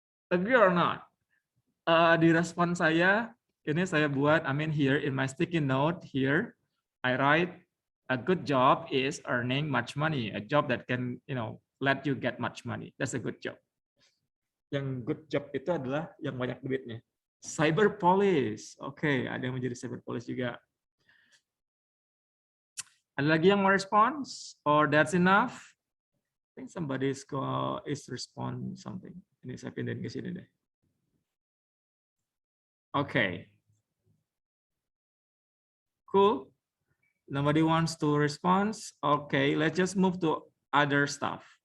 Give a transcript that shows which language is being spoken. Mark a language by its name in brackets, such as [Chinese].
[English] Agree or not? [Indonesian] Di respon saya, ini saya buat, [English] I mean here in my sticky note here, I write a good job is earning much money. A job that can, let you get much money. That's a good job. [Indonesian] Yang [English] good job [Indonesian] itu adalah yang banyak duitnya. [English] Cyber police. [Indonesian] Oke, ada yang menjadi cyber police juga. Ada lagi yang mau respons? [English] Or that's enough? I think somebody is respond something. [Indonesian] Ini saya pindahin ke sini deh. [English] Okay. Cool. Nobody wants to respond. Okay, let's just move to other stuff.